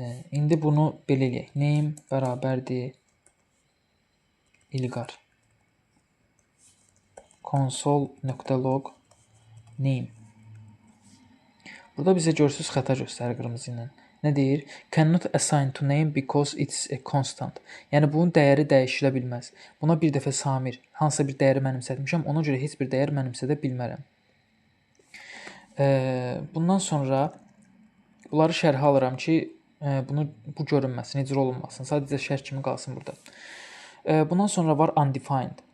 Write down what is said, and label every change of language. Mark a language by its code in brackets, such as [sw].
[az] İndi bunu belə eləyək. Name bərabərdir İlqar. Console.log name. Burada bizə görürsüz xəta göstərir qırmızı ilə. Nə deyir? [en] Cannot assign to name because it's a constant. [az] Yəni bunun dəyəri dəyişilə bilməz. Buna bir dəfə Samir hansısa bir dəyəri mənimsətmişəm, ona görə heç bir dəyər mənimsədə bilmərəm. Bundan sonra bunları şərhə alıram ki, bu görünməsin, icra olunmasın. Sadəcə şərh kimi qalsın burada. Bundan sonra var undefined.